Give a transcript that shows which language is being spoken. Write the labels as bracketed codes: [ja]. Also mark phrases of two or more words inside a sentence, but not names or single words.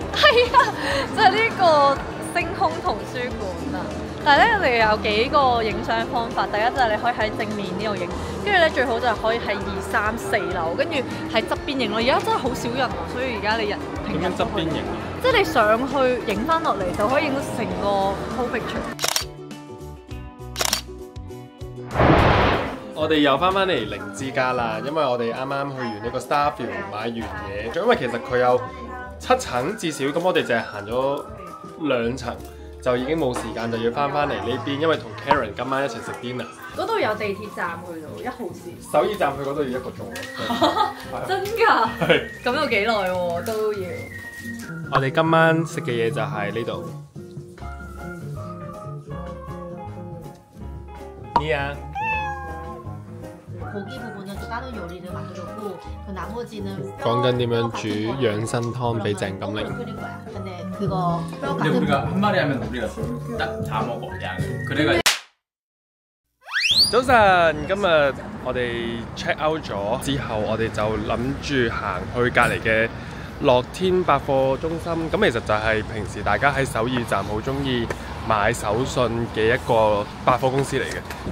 [yue] 係啊，就係呢個星空圖書館啊！但係咧，我哋有幾個影相方法。第一就係你可以喺正面呢度影，跟住咧最好就係可以喺2、3、4樓，跟住喺側邊影咯。而家真係好少人啊，所以而家你平日側邊影，即係你上去影翻落嚟就可以影到成個 [en] whole picture。 [yue] 我哋又翻嚟靈之家啦，因為我哋啱啱去完呢個 Starfield 買完嘢，因為其實佢有7層至少，咁我哋淨係行咗2層，就已經冇時間，就要翻嚟呢邊，因為同 Karen 今晚一齊食 dinner。嗰度有地鐵站去到1號線。首爾站去嗰度要1個鐘。真㗎？係。咁有幾耐喎？都要。我哋今晚食嘅嘢就係呢度。你啊。 [ko] 고기 부분은 또 다른 요리를 만들었고 그 나머지는 [yue] 講緊點樣煮養生湯俾鄭錦玲。 [ko] 끓인 거야. 근데 그거 뼈 근데 같은 우리가 한 마리 하면 우리가 딱 다 먹어 양을. 그래가 [yue] 早晨，今日我哋 [en] check out [yue] 咗之後，我哋就諗住行去隔離嘅樂天百貨中心。咁其實就係平時大家喺首爾站好中意買手信嘅一個百貨公司嚟嘅。